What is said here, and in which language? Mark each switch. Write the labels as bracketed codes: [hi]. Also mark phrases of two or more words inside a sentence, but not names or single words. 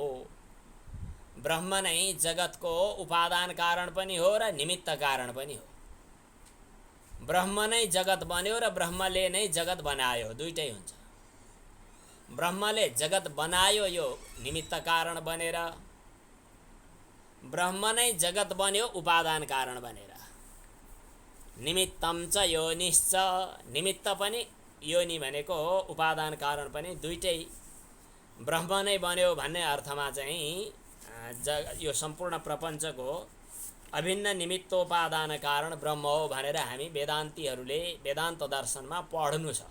[ne] ब्रह्म नै जगतको उपादान कारण पनि हो र निमित्त कारण पनि हो। ब्रह्म नै जगत बन्यो र ब्रह्मले नै जगत बनायो, दुईटै हुन्छ। ब्रह्मले जगत बनायो यो निमित्त कारण बनेर, ब्रह्म नै जगत बन्यो उपादान कारण बनेर। [sa] निमित्तम च योनिश्च, [ne] निमित्त पनि योनि भनेको हो, उपादान कारण पनि, दुईटै ब्रह्म नै बन्यो भन्ने अर्थमा चाहिँ यो सम्पूर्ण प्रपञ्चको अभिन्न निमित्तोपादान कारण ब्रह्म हो भनेर हामी वेदान्तीहरूले वेदान्त दर्शनमा पढ्नु छ।